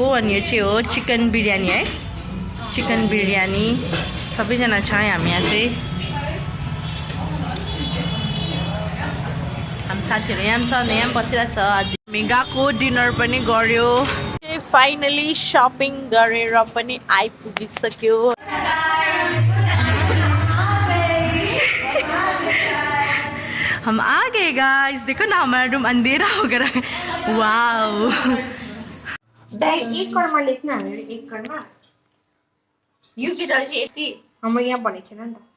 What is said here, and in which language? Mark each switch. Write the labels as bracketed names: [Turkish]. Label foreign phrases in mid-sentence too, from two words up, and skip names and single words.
[Nepali] अनि यो चाहिँ हो चिकन बिरयानी है, चिकन बिरयानी। सबैजना छ हामी यहाँ चाहिँ। हामी साथीहरू यहाँ पनि छ, यहाँ पनि बसिरहेको छ। हामी गएको डिनर पनि गऱ्यो। [English] finally shopping [Nepali] गरेर पनि आइपुगिसक्यो। [Hindi] हम आ गए गाइस, देखो ना हमारा रूम अंधेरा हो गया। वाओ। [Nepali] एक करमा लेख्न हामीहरु, एक करमा यो के चाहिँ यति हाम्रो यहाँ भनेको छैन नि त।